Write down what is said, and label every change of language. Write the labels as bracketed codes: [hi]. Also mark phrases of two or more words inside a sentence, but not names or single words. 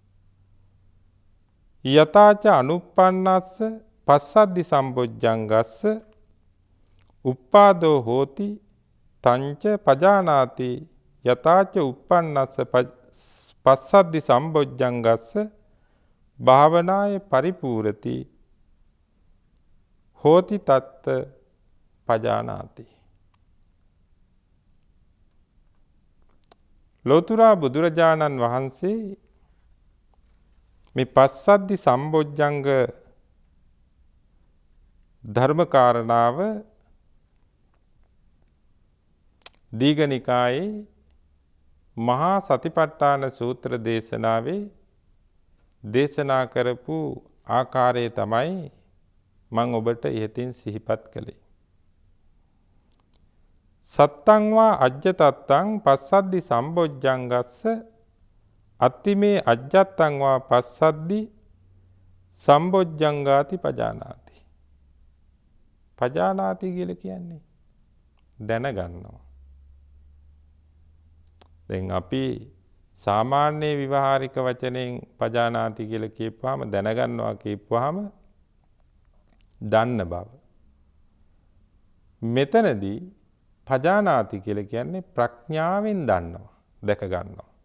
[pi] යතාච අනුප්පන්නස්ස පස්සද්ධි සම්බොජ්ජංගස්ස උප්පාදෝ හෝති තංච පජානාති යතාච උප්පන්නස්ස පස්සද්ධි සම්බොජ්ජංගස්ස භාවනාය පරිපූර්ති හෝති තත්ත පජානාති. [si] ලෝතුරා බුදුරජාණන් වහන්සේ මේ පස්සද්ධි සම්බොජ්ජංග ධර්මකාරණාව දීඝනිකායේ මහා සතිපට්ඨාන සූත්‍ර දේශනාවේ දේශනා කරපු ආකාරය තමයි මම ඔබට ඉහතින් සිහිපත් කළේ. [pi] සත්තං වා අජ්ජතත්තං පස්සද්ධි සම්බොජ්ජංගස්ස අත්තිමේ අජ්ජත්තං වා පස්සද්ධි සම්බොජ්ජංගාති පජානාති. [si] පජානාති කියලා කියන්නේ දැනගන්නවා. දැන් අපි සාමාන්‍ය විවහාරික වචනෙන් පජානාති කියලා කියපුවාම දැනගන්නවා කියපුවාම දන්න බව. මෙතනදී පජානාති කියලා කියන්නේ ප්‍රඥාවෙන් දන්නවා, දැක ගන්නවා.